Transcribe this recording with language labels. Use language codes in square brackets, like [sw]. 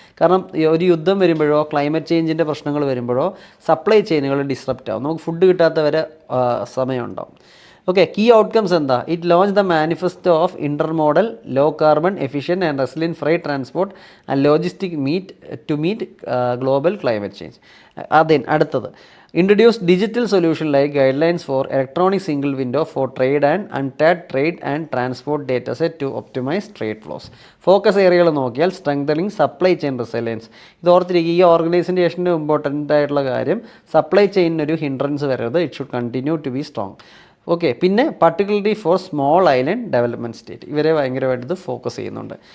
[ml] കാരണം ഒരു യുദ്ധം വരുമ്പോഴോ ക്ലൈമറ്റ് ചേഞ്ചിൻ്റെ പ്രശ്നങ്ങൾ വരുമ്പോഴോ സപ്ലൈ ചെയിനുകൾ ഡിസ്റപ്റ്റ് ആവും. നമുക്ക് ഫുഡ് കിട്ടാത്ത വരെ സമയമുണ്ടാവും. ഓക്കെ, കീ ഔട്ട്കംസ് എന്താ? [en] It launch the manifesto of intermodal low carbon efficient and resilient freight transport and logistic meet global climate change. അടുത്തത് Introduce digital solution like guidelines for electronic single window for trade and untagged trade and transport data set to optimize trade flows. [ml] Focus ഏരിയകൾ നോക്കിയാൽ strengthening supply chain resilience. ഇത് ഓർത്തിരിക്കുക, ഈ ഓർഗനൈസേഷൻ്റെ important ആയിട്ടുള്ള കാര്യം supply ചെയിനൊരു hindrance വരരുത്, [en] It should continue to be strong. [ml] Okay, പിന്നെ [en] particularly for small island development state, [ml] ഇവരെ ഭയങ്കരമായിട്ട് ഇത് ഫോക്കസ് ചെയ്യുന്നുണ്ട്.